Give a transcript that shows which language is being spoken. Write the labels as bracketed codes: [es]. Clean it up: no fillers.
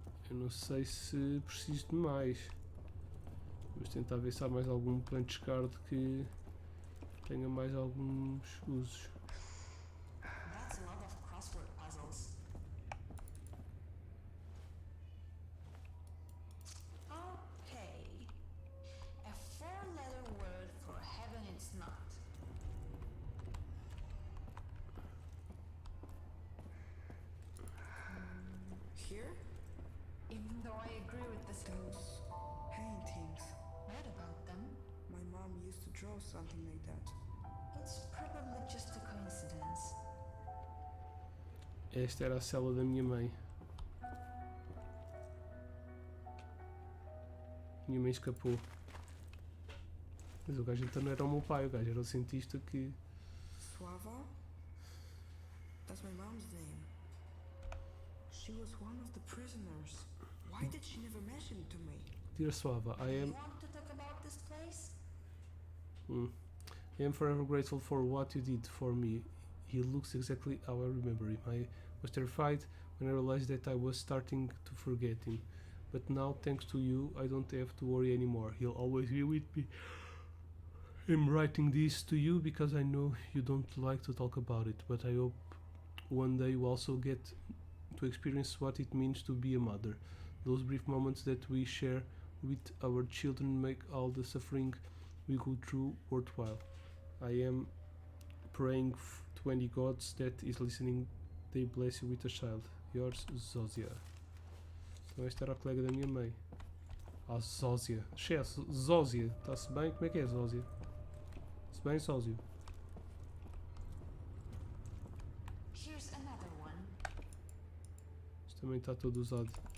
[pt] Eu não sei se preciso de mais. Vamos tentar ver se há mais algum punch card que tenha mais alguns usos. [en] That's a lot of crossword puzzles. Okay. A four-letter word for heaven it's not. Here? Even though I agree with this. Those paintings. What about them? My mom used to draw something like that. It's probably just a coincidence. [pt] Esta era a cela da minha mãe. Minha mãe escapou. Mas o gajo então não era o meu pai, o gajo era o cientista que... [en] Suava? That's my mom's name. She was one of the prisoners. Why did she never mention it to me? Dear Suava, I You am... want to talk about this place? I am forever grateful for what you did for me. He looks exactly how I remember him. I was terrified when I realized that I was starting to forget him. But now, thanks to you, I don't have to worry anymore. He'll always be with me. I'm writing this to you because I know you don't like to talk about it, but I hope one day you also get to experience what it means to be a mother. Those brief moments that we share with our children make all the suffering we go through worthwhile. I am praying to any gods that is listening, they bless you with a child. Yours, Zózia. [pt] Então esta era a colega da minha mãe. Ah, Zózia. Zózia. Está-se bem? Como é que é, Zózia? Se bem, Zózio? [en] Here's another one. [pt] Isto também está todo usado.